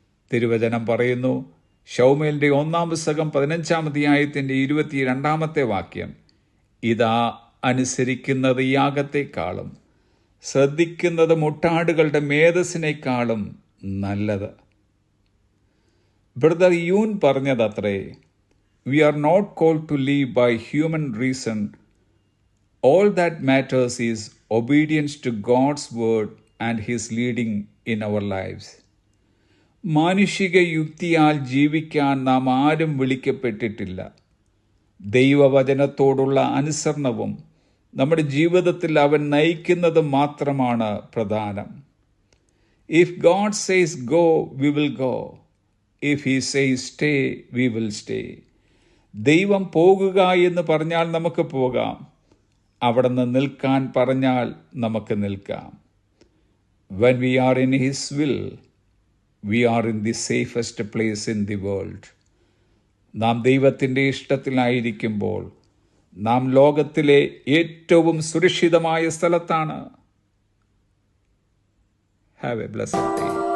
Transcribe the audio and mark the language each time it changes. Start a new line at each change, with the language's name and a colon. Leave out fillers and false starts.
Malayalam: തിരുവചനം പറയുന്നു, ശൗമേലിന്റെ 1-ാം പുസ്തകം 15-ാം അധ്യായത്തിന്റെ 22-ാമത്തെ വാക്യം, ഇതാ അനുസരിക്കുന്നത് യാഗത്തെക്കാളും ശ്രദ്ധിക്കുന്നത് മുട്ടാടുകളുടെ മേധസ്സിനേക്കാളും നല്ലത്. Brother യൂൻ പറഞ്ഞതത്രേ,
English: We are not called to live by human reason. All that matters is obedience to God's word and His leading in our lives.
Malayalam: മാനുഷിക യുക്തിയാൽ ജീവിക്കാൻ നാം ആരും വിളിക്കപ്പെട്ടിട്ടില്ല. ദൈവവചനത്തോടുള്ള അനുസരണവും നമ്മുടെ ജീവിതത്തിൽ അവൻ നയിക്കുന്നതും മാത്രമാണ് പ്രധാനം.
English: If God says go, we will go. If He says stay, we will stay.
Malayalam: ദൈവം പോകുക എന്ന് പറഞ്ഞാൽ നമുക്ക് പോകാം. അവിടുന്ന് നിൽക്കാൻ പറഞ്ഞാൽ നമുക്ക് നിൽക്കാം.
English: When we are in His will, we are in the safest place in the world.
Malayalam: നാം ദൈവത്തിൻ്റെ ഇഷ്ടത്തിലായിരിക്കുമ്പോൾ നാം ലോകത്തിലെ ഏറ്റവും സുരക്ഷിതമായ സ്ഥലത്താണ്.
English: Have a blessed day.